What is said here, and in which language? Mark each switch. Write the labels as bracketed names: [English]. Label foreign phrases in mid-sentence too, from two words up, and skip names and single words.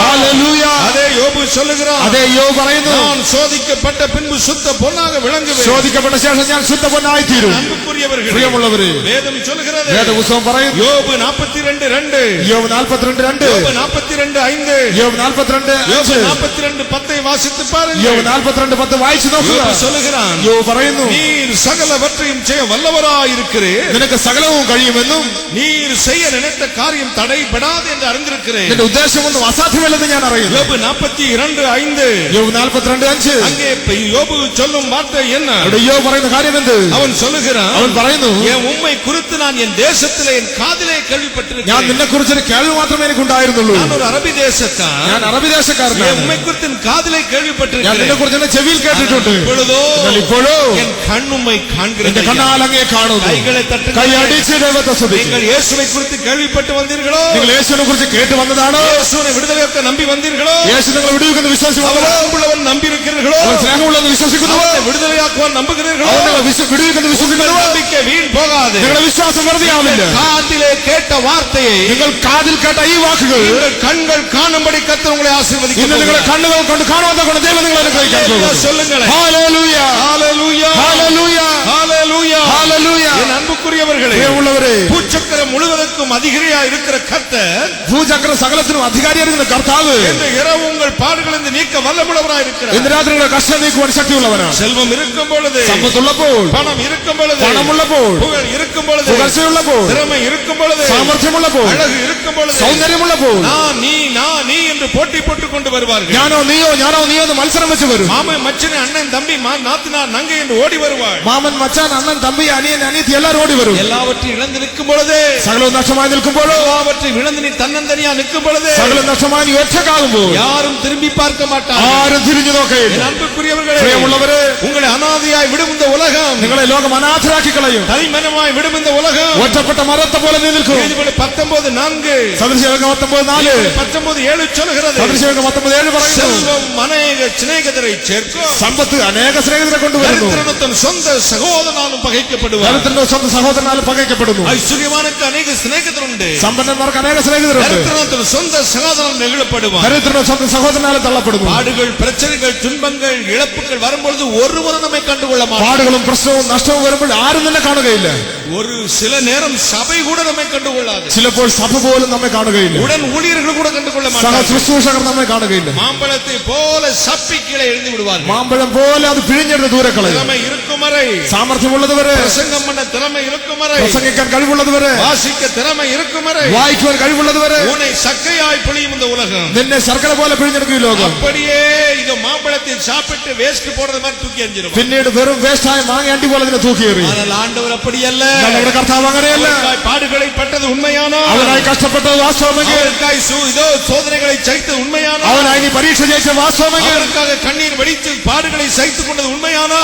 [Malayalam] ഹല്ലേലൂയ. [Tamil] அதே யோபு சொல்லுகிறார், [Malayalam] അതേ യോബ് പറയുന്നു, [Tamil] நான் சோதிக்கப்பட்ட பின்பு சுத்த பொன்னாக விளங்குவேன். [Malayalam] ശോധിക്കപ്പെട്ട ശേഷം ഞാൻ ശുദ്ധ പൊന്നായി തീരും. [Tamil] அன்புக்குரியவர்களே, [Malayalam] പ്രിയമുള്ളവരെ, [Tamil] வேதம் சொல்லுகிறது, [Malayalam] വേദപുസ്തകം പറയുന്നു, [Tamil] யோபு 42:2, [Malayalam] യോബ് 42:2, [Tamil] யோபு 42:5, [Malayalam] യോബ് 42:5, [Tamil] யோபு 42:10 வாசித்து பாருங்கள். [Malayalam] യോബ് 42:10 വായിച്ചു നോക്കുക. [Tamil] யோபு சொல்லுகிறான், [Malayalam] യോബ് പറയുന്നു, [Tamil] நீர் சகலவற்றையும் செய்ய வல்லவராயிருக்கிறீர், [Malayalam] നിനക്ക് സകലവും കഴിയുമെന്നും [Tamil] நீர் செய்ய நினைத்த காரியம் தடைபடாது என்று அறிந்திருக்கிறேன். [Malayalam] നിന്റെ ഉദ്ദേശമൊന്നും അസാധ്യമല്ലെന്ന് ഞാൻ അറിയുന്നു. [Tamil] யோபு 42:5, [Malayalam] യോബ് 42:5, [Tamil] அங்கே யோபு சொல்லும் வார்த்தை என்ன? [Malayalam] അവിടെ യോബ് പറയുന്ന കാര്യം എന്ത്? [Tamil] அவன் சொல்லுகிறான், [Malayalam] അവൻ പറയുന്നു, [Tamil] என் உம்மை குறித்து நான் என் தேசத்திலே என் காதிலே [Malayalam] ഞാൻ [Tamil] கேள்விப்பட்டிருக்கிறேன். [Malayalam] നിന്നെ കുറിച്ചൊരു കേൾവി മാത്രമേ എനിക്കുണ്ടായിരുന്നുള്ളൂ. [Tamil] நான் ஒரு அரபி தேசத்தான், [Malayalam] ഞാൻ അറബി [Tamil] என் [Malayalam] ദേശക്കാരനാണ്. [Tamil] உம்மை குறித்து என் காதிலே [Malayalam] ഞാൻ നിന്നെ [Tamil] கேள்விப்பட்டிருக்கிறேன். [Malayalam] കുറിച്ച് എന്റെ ചെവിയിൽ കേട്ടിട്ടുണ്ട്. [Tamil] இப்பொழுதோ [Malayalam] എന്നാൽ ഇപ്പോഴോ [Tamil] என் என் கண் உம்மை காண்கிறது [Malayalam] എന്റെ കണ്ണാൽ അങ്ങയെ കാണുന്നു. [Tamil] கைகளை தட்டுங்கள். [Malayalam] കൈ അടിച്ച് ദൈവത്തെ സ്തുതിക്കുക. [Tamil] நீங்கள் இயேசுவை குறித்து கேள்விப்பட்டு வந்தீர்களோ? [Malayalam] നിങ്ങൾ യേശുവിനെ കുറിച്ച് കേട്ട് വന്നതാണോ? [Tamil] இயேசுவை விடுதலையாக்க நம்பி வந்தீர்களோ? [Malayalam] യേശു നിങ്ങളെ വിടുവിക്കുന്ന വിശ്വാസി വന്നതാണോ? [Tamil] உள்ளவன் நம்பி இருக்கிறீர்களோ? [Malayalam] അവൻ സ്നേഹമുള്ളവൻ വിശ്വസിക്കുന്നുവോ? [Tamil] அவரை விடுதலையாக்குவான் நம்புகிறீர்களோ? [Malayalam] അവൻ നിങ്ങളെ വിടുവിക്കുന്ന വിശ്വസിക്കുന്നുവോ? [Tamil] நம்பிக்கை வீண் போகாது. [Malayalam] നിങ്ങളുടെ വിശ്വാസം വെറുതെയാവില്ല. [Tamil] காதிலே கேட்ட வார்த்தையை [Malayalam] നിങ്ങൾ കാതിൽ കേട്ട ഈ വാക്കുകൾ [Tamil] உங்கள் கண்கள் காணும்படி கர்த்தர் உங்களை ஆசீர்வதிக்க [Malayalam] ഇന്ന് നിങ്ങളുടെ കണ്ണുകൾ കൊണ്ട് കാണുവാൻ കൊണ്ട് ദൈവം നിങ്ങളെ അനുഗ്രഹിക്കാൻ പോകുന്നു. [Tamil] சொல்லுங்களேன். [Malayalam] ഹല്ലേലൂയ [Tamil] ஹalleluya [Malayalam] ഹല്ലേലൂയ [Tamil] ஹalleluya [Malayalam] ഹല്ലേലൂയ. [Tamil] என் அன்புக்குரியவர்களே, [Malayalam] പ്രിയമുള്ളവരെ, [Tamil] பூச்சக்கரம் முழுவதற்கும் அதிகாரியா இருக்கிற கர்த்தர் [Malayalam] ഭൂചക്ര സകലത്തിനും അധികാരിയായിരിക്കുന്ന കർത്താവ് [Tamil] இந்த இரவு உங்கள் பாடுகளிலிருந்து நீக்க வல்லமுள்ளவராய் இருக்கிறார். [Malayalam] ഇന്ന് രാത്രി നിങ്ങളുടെ കഷ്ടം നീക്കുവാൻ ശക്തിയുള്ളവനാണ്. [Tamil] செல்வம் இருக்கும் பொழுது, [Malayalam] സമ്പത്തുള്ളപ്പോൾ, [Tamil] பணம் இருக்கும் பொழுது, [Malayalam] പണമുള്ളപ്പോൾ, [Tamil] புகழ் இருக்கும் பொழுது, [Malayalam] പുകഴ്ചയുള്ളപ്പോൾ, [Tamil] திறமை இருக்கும் பொழுது, [Malayalam] സാമർഥ്യമുള്ളപ്പോൾ, [Tamil] அழகு இருக்கும் பொழுது, [Malayalam] സൗന്ദര്യമുള്ളപ്പോൾ, [Tamil] நான் நீ என்று போட்டி போட்டுக் கொண்டு வருவார்கள். [Malayalam] ഞാനോ നീയോ എന്ന് മത്സരം വെച്ച് വരും. [Tamil] மாமன் மச்சனை அண்ணன் தம்பி நாத்தினார் நங்கை என்று ஓடி வருவாள். [Malayalam] മാമൻ മച്ചാൻ അണ്ണൻ തമ്പി അനിയൻ അനിയത്തി എല്ലാവരും ഓടി വരും. [Tamil] எல்லாவற்றையும் இழந்து நிற்கும் பொழுது, [Malayalam] സകലവും നഷ്ടമായി നിൽക്കുമ്പോഴോ, [Tamil] எல்லாவற்றையும் இழந்து நீ தன்னந்தனியா நிற்கும் பொழுது, [Malayalam] സകലം നഷ്ടമായി നീ ഒറ്റക്കാകുമ്പോൾ [Tamil] யாரும் திரும்பி பார்க்க மாட்டார்கள். [Malayalam] ആരും തിരിഞ്ഞു നോക്കയില്ല. [Tamil] என் அன்புக்குரியவர்களே, [Malayalam] പ്രിയമുള്ളവരെ, [Tamil] உங்களை அனாதையாய் விடும் இந்த உலகம், [Malayalam] നിങ്ങളെ ലോകം അനാഥരാക്കി കളയും. [Tamil] தனிமனமாய் விடும் இந்த உலகம். [Malayalam] ഒറ്റപ്പെട്ട മരത്തെ പോലെ നീ നിൽക്കും. [Tamil] 19:4 [Malayalam] സദൃശവേഗം 19:4 [Tamil] 19:7 சொல்கிறது. [Malayalam] സദൃശവേഗം 19:7 പറയുന്നു. [Tamil] செல்வம் அநேக சிநேகிதரை சேர்க்கும், [Malayalam] സമ്പത്ത് അനേക സ്നേഹിതരെ കൊണ്ടുവരുന്നു. [Tamil] தரித்திரன் தன் சொந்த சகோதரனாலும் பகைக்கப்படுவார். [Malayalam] ദരിദ്രന്റെ സ്വന്തം സഹോദരനാലും പകയ്ക്കപ്പെടുന്നു. [Tamil] ஐஸ்வர்யவானுக்கு அநேக சிநேகிதர் உண்டு, [Malayalam] സമ്പന്നന്മാർക്ക് അനേക സ്നേഹിതരുണ്ട്. [Tamil] தரித்திரன் தன் சொந்த சகோதரன் நெகிழப்படுவார். [Malayalam] ദരിദ്രന്റെ സ്വന്തം സഹോദരനാലും തള്ളപ്പെടുന്നു. [Tamil] பாடுகள், பிரச்சனைகள், துன்பங்கள், இழப்புகள் வரும்பொழுது ஒருவரும் நம்மை கண்டுகொள்ள மாட்டார். [Malayalam] പാടുകളും പ്രശ്നവും നഷ്ടവും വരുമ്പോൾ ആരും തന്നെ കാണുകയില്ല. [Tamil] ஒரு சில நேரம் சபை கூட நம்மை கண்டுகொள்ளாது. [Malayalam] ചിലപ്പോൾ സഭ പോലും നമ്മെ കാണുകയില്ല. [Tamil] உடன் ஊழியர்கள் கூட கண்டுகொள்ள [Malayalam] സഹ [Tamil] மாட்டார்கள். [Malayalam] ശുശ്രൂഷകർ നമ്മെ കാണുകയില്ല. [Tamil] மாம்பழத்தை போல சப்பி கீழே எழுந்து விடுவார்கள். [Malayalam] മാമ്പഴം പോലെ അത് പിഴിഞ്ഞെടുത്ത് ദൂരെ കളയും. [Tamil] திறமை இருக்கும் வரை, [Malayalam] സാമർഥ്യമുള്ളതുവരെ, [Tamil] பிரசங்கம் பண்ண திறமை இருக்கும் வரை, [Malayalam] പ്രസംഗിക്കാൻ കഴിവുള്ളതുവരെ, [Tamil] வாசிக்க திறமை இருக்கும் வரை, [Malayalam] വായിക്കുവാൻ കഴിവുള്ളതുവരെ [Tamil] உன்னை சக்கையாய் பிழியும் இந்த உலகம். [Malayalam] നിന്നെ ശർക്കര പോലെ പിഴിഞ്ഞെടുക്കും ഈ ലോകം. [Tamil] அப்படியே இது மாம்பழத்தை சாப்பிட்டு வேஸ்ட் போடுறது மாதிரி தூக்கி எறிஞ்சிரும். [Malayalam] പിന്നീട് വെറും വേസ്റ്റായ മാങ്ങ അണ്ടി പോലെ അതിനെ തൂക്കിയേറി. [Tamil] ஆனால் ஆண்டவர் அப்படி அல்ல. [Malayalam] നമ്മുടെ കർത്താവ് അങ്ങനെയല്ല. [Tamil] அவருக்காய் பாடுகளை பட்டது உண்மையானோ, [Malayalam] അവനായി കഷ്ടപ്പെട്ടത് വാസ്തവമെങ്കിൽ, [Tamil] அவருக்காய் இதோ சோதனைகளை சகித்தது உண்மையானோ, [Malayalam] അവനായി നീ പരീക്ഷ ജയിച്ച വാസ്തവമെങ്കിൽ, [Tamil] அவருக்காக கண்ணீர் வடித்து பாடுகளை சகித்துக் கொண்டது உண்மையானோ,